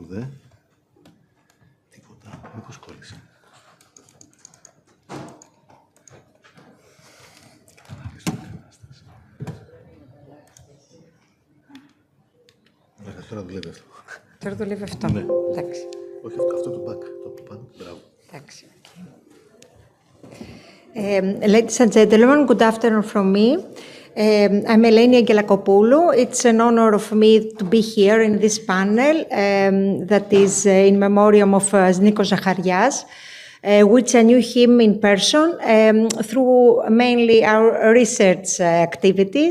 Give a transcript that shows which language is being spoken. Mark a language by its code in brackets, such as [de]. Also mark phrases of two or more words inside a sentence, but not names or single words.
[el] Τίποτα, μήπως κόλλησε. Τώρα δουλεύει αυτό. Τώρα δουλεύει αυτό. Ναι. Εντάξει. Όχι, αυτό το back, το από πάνω. Μπράβο. Εντάξει. [en] Ladies and gentlemen, good afternoon from me. I'm Eleni Angelakopoulou. It's an honor of me to be here in this panel that is [la] in memoriam [en] of Nikos Zacharias, which I knew him in person through mainly our research activities.